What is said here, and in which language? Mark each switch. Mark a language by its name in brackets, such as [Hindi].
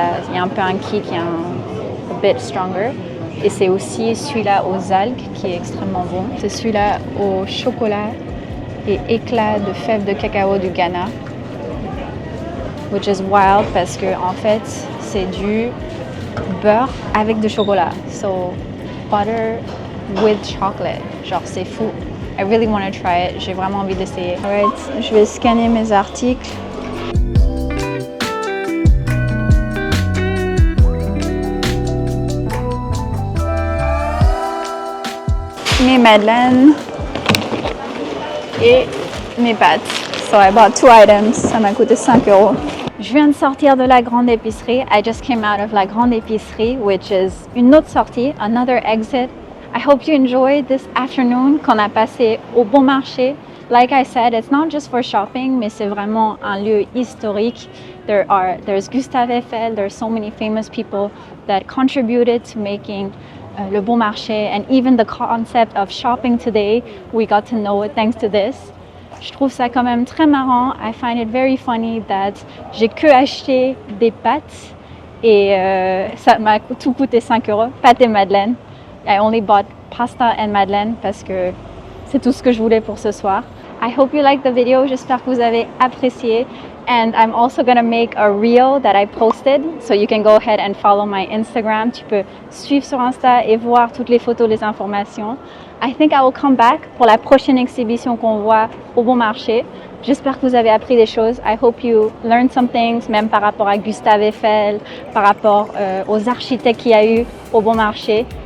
[French] Il y a un peu un kick, il y a [English] a bit stronger. [French] Et c'est aussi celui-là aux algues qui est extrêmement bon. C'est celui-là au chocolat et éclat de fèves de cacao du Ghana. [English] Which is wild [French] parce que en fait, c'est du beurre avec du chocolat. [English] So, butter with chocolate. [French] Genre, c'est fou. [English] I really want to try it. [French] J'ai vraiment envie d'essayer. Alright, je vais scanner mes articles. Mes madeleines et mes pâtes. [English] So I bought 2 items. [French] Ça m'a coûté 5 €. Je viens de sortir de la grande épicerie. [English] I just came out of la grande épicerie, which is [French] une autre sortie, [English] another exit. I hope you enjoyed this afternoon [French] qu'on a passé au Bon Marché. [English] Like I said, it's not just for shopping, [French] mais c'est vraiment un lieu historique. [English] There's Gustave Eiffel, there's so many famous people that contributed to making le Bon Marché, and even the concept of shopping today, we got to know it thanks to this. [French] Je trouve ça quand même très marrant. [English] I find it very funny [French] that j'ai que acheté des pâtes et ça m'a tout coûté 5 €, pâtes et madeleine. [English] I only bought pasta and madeleine [French] parce que c'est tout ce que je voulais pour ce soir. [English] I hope you liked the video. [French] J'espère que vous avez apprécié. [English] And I'm also going to make a reel that I posted. So you can go ahead and follow my Instagram. [French] Tu peux suivre sur Insta et voir toutes les photos, les informations. [English] I think I will come back [French] pour la prochaine exhibition qu'on voit au Bon Marché. J'espère que vous avez appris des choses. [English] I hope you learned some things, [French] même par rapport à Gustave Eiffel, par rapport aux architectes qu'il y a eu au Bon Marché.